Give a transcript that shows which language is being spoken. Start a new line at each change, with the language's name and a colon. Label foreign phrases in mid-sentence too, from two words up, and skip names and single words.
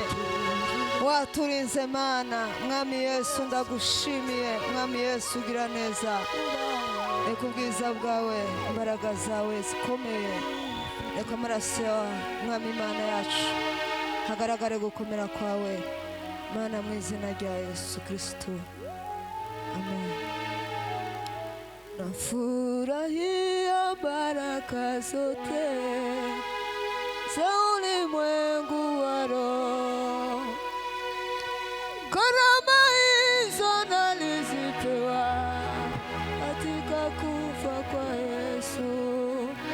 Kinyarwanda: Waturinze Mana, Mwami Yesu ndagushimiye. Mwami Yesu ugira neza. Reka ubwiza bwawe, imbaraga zawe zikomeye. Reka amaraso yawe, Mwami Imana yacu, hagaragare gukomera kwawe. Mana, mu izina rya Yesu Kristo. Amen.
Swahili: Nafurahia baraka zote za ulimwengu wa roho. Karama hizo nalizipewa katika kufa kwa Yesu.